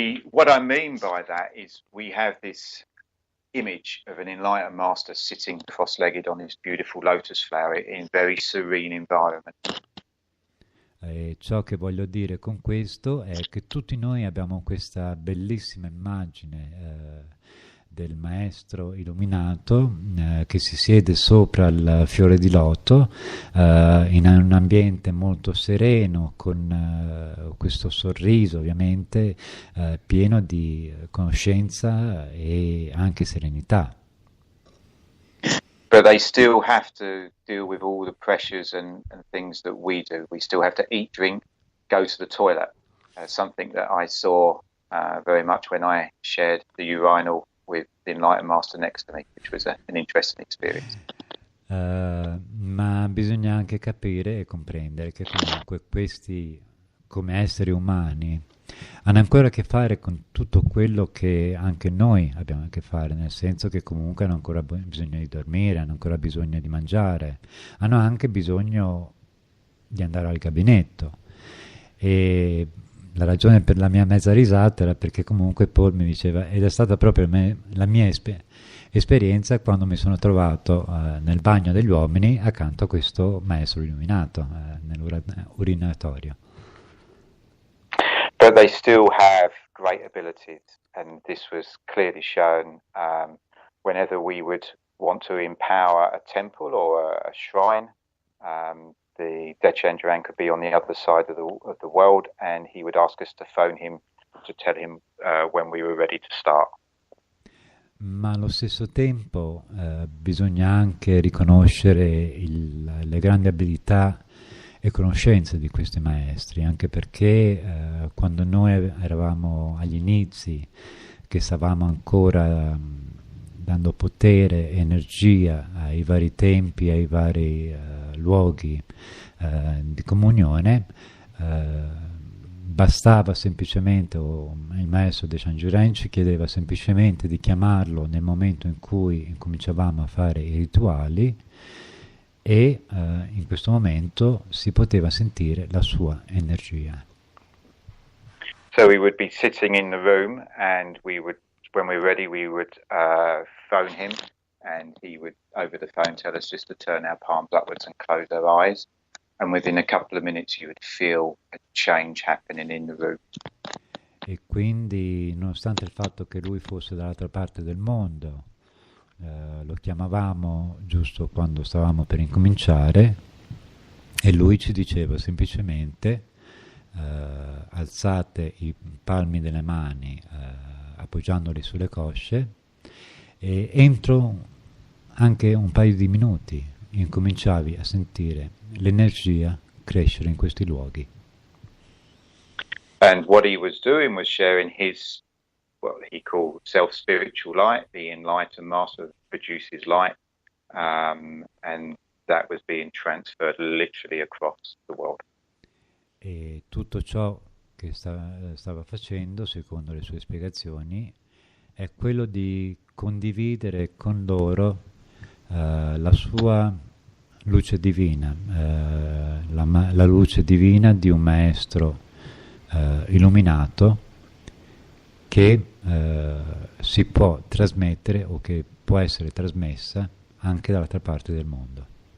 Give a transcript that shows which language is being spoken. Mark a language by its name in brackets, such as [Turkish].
[English] What I mean by that is we have this image of an enlightened master sitting cross-legged on his beautiful lotus flower in a very serene environment. [Italian] E ciò che voglio dire con questo è che tutti noi abbiamo questa bellissima immagine del maestro illuminato che si siede sopra il fiore di loto in un ambiente molto sereno, con questo sorriso ovviamente pieno di conoscenza e anche serenità. [English] But they still have to deal with all the pressures and things that we do. We still have to eat, drink, go to the toilet. Something that I saw very much when I shared the urinal with the enlightened master next to me, which was an interesting experience. [Italian] Ma bisogna anche capire e comprendere che comunque questi, come esseri umani, hanno ancora a che fare con tutto quello che anche noi abbiamo a che fare, nel senso che comunque hanno ancora bisogno di dormire, hanno ancora bisogno di mangiare, hanno anche bisogno di andare al gabinetto. E la ragione per la mia mezza risata era perché comunque Paul mi diceva, ed è stata proprio la mia esperienza quando mi sono trovato nel bagno degli uomini accanto a questo maestro illuminato nell'urinatorio. [English] But they still have great abilities, and this was clearly shown whenever we would want to empower a temple or a shrine. The Dechandran could be on the other side of the world, and he would ask us to phone him to tell him when we were ready to start. [Italian] Ma allo stesso tempo bisogna anche riconoscere le grandi abilità e conoscenze di questi maestri, anche perché quando noi eravamo agli inizi, che stavamo ancora dando potere e energia ai vari tempi, ai vari luoghi di comunione, bastava semplicemente, o il maestro De Changiren ci chiedeva semplicemente di chiamarlo nel momento in cui incominciavamo a fare i rituali, e in questo momento si poteva sentire la sua energia. [English] So we would be sitting in the room, and we would, when we were ready, we would phone him, and he would, over the phone, tell us just to turn our palms upwards and close our eyes. And within a couple of minutes you would feel a change happening in the room. [Italian] E quindi, nonostante il fatto che lui fosse dall'altra parte del mondo, lo chiamavamo giusto quando stavamo per incominciare, e lui ci diceva semplicemente alzate i palmi delle mani appoggiandoli sulle cosce, e entro anche un paio di minuti incominciavi a sentire l'energia crescere in questi luoghi. [English] And what he was doing was sharing his, what he called self-spiritual light. The enlightened master produces light, and that was being transferred literally across the world. [Italian] E tutto ciò che stava facendo, secondo le sue spiegazioni, è quello di condividere con loro la sua luce divina, la luce divina di un maestro illuminato che si può trasmettere o che può essere trasmessa anche dall'altra parte del mondo.